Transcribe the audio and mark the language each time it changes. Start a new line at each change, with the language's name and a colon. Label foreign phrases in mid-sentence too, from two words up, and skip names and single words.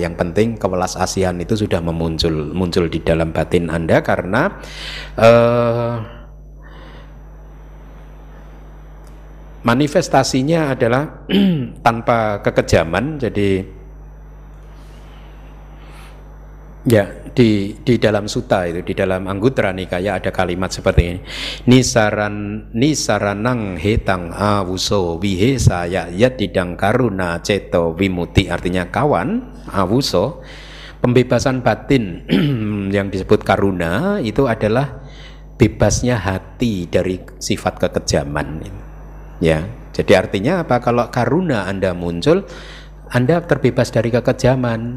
Indonesian: Yang penting kewelas asihan itu sudah muncul di dalam batin Anda, karena manifestasinya adalah tanpa kekejaman. Jadi ya, di dalam sutta itu, di dalam Anggutara Nikaya ada kalimat seperti ini.
Pali: Nisaranang hetang awuso wihesa yadidang karuna ceto wimuti.
Indonesian: Artinya kawan, awuso, pembebasan batin yang disebut karuna itu adalah bebasnya hati dari sifat kekejaman. Ya, jadi artinya apa? Kalau karuna Anda muncul, Anda terbebas dari kekejaman.